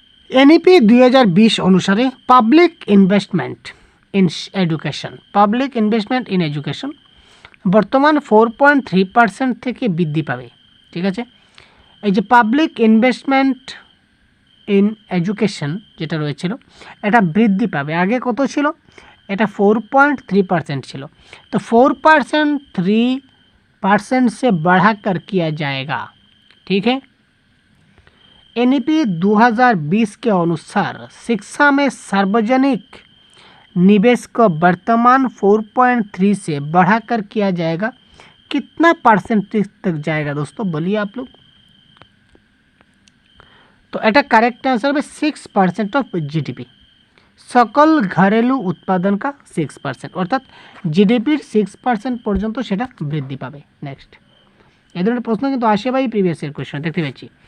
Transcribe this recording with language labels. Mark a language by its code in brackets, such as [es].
[bn] NEP 2020 অনুসারে public investment in education, public investment in education বর্তমান 4.3% থেকে বৃদ্ধি পাবে। ঠিক আছে, এই যে পাবলিক ইনভেস্টমেন্ট ইন এডুকেশন যেটা রয়েছিল এটা বৃদ্ধি পাবে। আগে কত ছিল? এটা 4.3% ছিল, তো [hi] 4% 3% से बढ़ाकर किया जाएगा। ठीक है, एनईपी 2020 के अनुसार शिक्षा में सार्वजनिक निवेश को वर्तमान 4.3 से बढ़ाकर किया जाएगा। कितना परसेंटेज तक जाएगा दोस्तों, बोलिए आप लोग? [bn] तो এটা কারেক্ট आंसर হবে 6% অফ জিডিপি, সকল ঘরেলু উৎপাদন কা 6%, অর্থাৎ জিডিপির 6% পর্যন্ত সেটা বৃদ্ধি পাবে। নেক্সট, এই ধরনের প্রশ্ন কিন্তু আসে ভাই প্রিভিয়াস ইয়ার কোয়েশ্চন দেখতে পাচ্ছি।